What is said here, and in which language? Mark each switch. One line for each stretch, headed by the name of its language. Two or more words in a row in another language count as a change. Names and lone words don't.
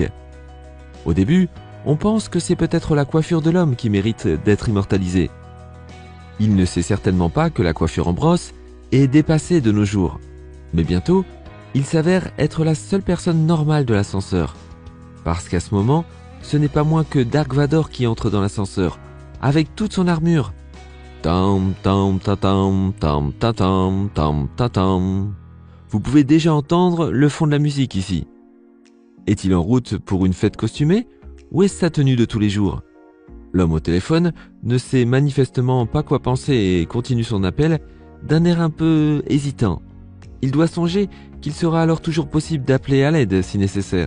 French: Au début, on pense que c'est peut-être la coiffure de l'homme qui mérite d'être immortalisée. Il ne sait certainement pas que la coiffure en brosse est dépassée de nos jours. Mais bientôt, il s'avère être la seule personne normale de l'ascenseur. Parce qu'à ce moment, ce n'est pas moins que Dark Vador qui entre dans l'ascenseur, avec toute son armure. Tam tam ta tam tam ta tam tam ta tam. Vous pouvez déjà entendre le fond de la musique ici. Est-il en route pour une fête costumée ou est-ce sa tenue de tous les jours? L'homme au téléphone ne sait manifestement pas quoi penser et continue son appel d'un air un peu hésitant. Il doit songer qu'il sera alors toujours possible d'appeler à l'aide si nécessaire.